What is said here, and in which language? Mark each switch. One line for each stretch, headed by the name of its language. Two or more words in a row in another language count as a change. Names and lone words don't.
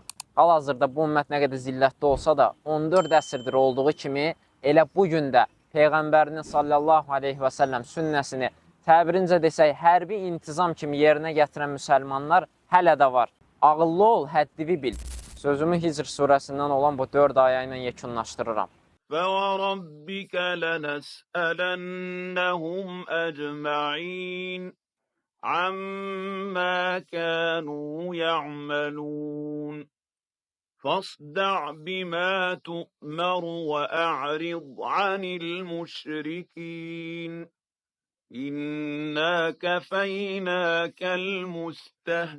Azerbaijani: Hal-hazırda bu ümmət nə qədər zillətdə olsa da 14 əsrdir olduğu kimi elə bugün də Peyğəmbərinin
Arabic: صلى الله عليه وسلم
Azerbaijani: sünnəsini təbirincə desək hərbi intizam kimi yerinə gətirən müsəlmanlar hələ də var. Ağıllı ol, həddini bil. Sözümü Hicr surəsindən olan bu 4 ayə ilə yekunlaşdırıram.
Arabic: فَوَرَبِّكَ لَنَسْأَلَنَّهُمْ أَجْمَعِينَ عَمَّا كَانُوا يَعْمَلُونَ فَاصْدَعْ بِمَا تُؤْمَرُ وَأَعْرِضْ عَنِ الْمُشْرِكِينَ إِنَّا كَفَيْنَاكَ الْمُسْتَهْزِئِينَ